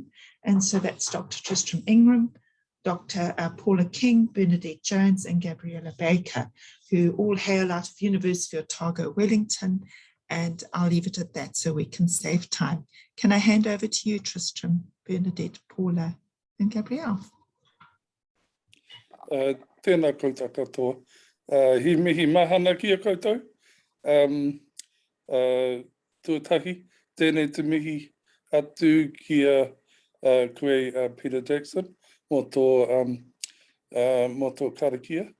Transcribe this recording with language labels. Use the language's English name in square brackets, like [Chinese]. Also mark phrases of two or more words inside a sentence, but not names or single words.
[English] And so that's Dr. Tristram Ingham, Dr. Paula King, Bernadette Jones, and Gabrielle Baker, who all hail out of University of Otago, Wellington. And I'll leave it at that so we can save time. Can I hand over to you, Tristram, Bernadette, Paula, and Gabrielle? [Māori] Tēnā koutou katoa. Hi mihi mahana ki a koutou. Tuatahi, tēnei te mihi atu ki a koe Peter Jackson, mō tō karakia.